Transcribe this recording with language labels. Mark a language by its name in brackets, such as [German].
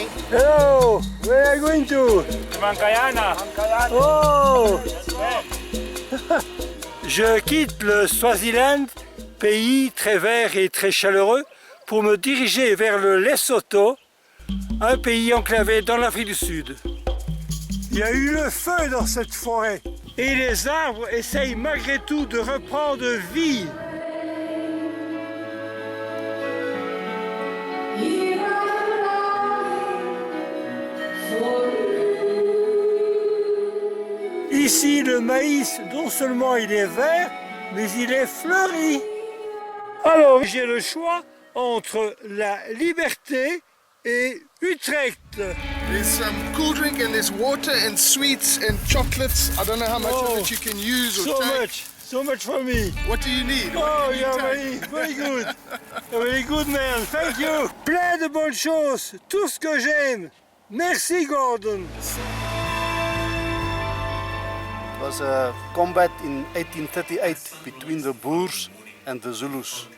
[English] Hello, where are you going to? Mankayana. Oh! [French] Je quitte le Swaziland, pays très vert et très chaleureux, pour me diriger vers le Lesotho, un pays enclavé dans l'Afrique du Sud. Il y a eu le feu dans cette forêt et les arbres essayent malgré tout de reprendre vie. Ici, le maïs, non seulement il est vert, mais il est fleuri. Alors, j'ai le choix entre la liberté et Utrecht. [English] There's some cool drink and there's water and sweets and chocolates. I don't know how much of it you can use or take. So much for me. What do you need? Oh, you're very good. A very good man, thank you. [French] Plein de bonnes choses, tout ce que j'aime. Merci, Gordon. [English] It was a combat in 1838 between the Boers and the Zulus.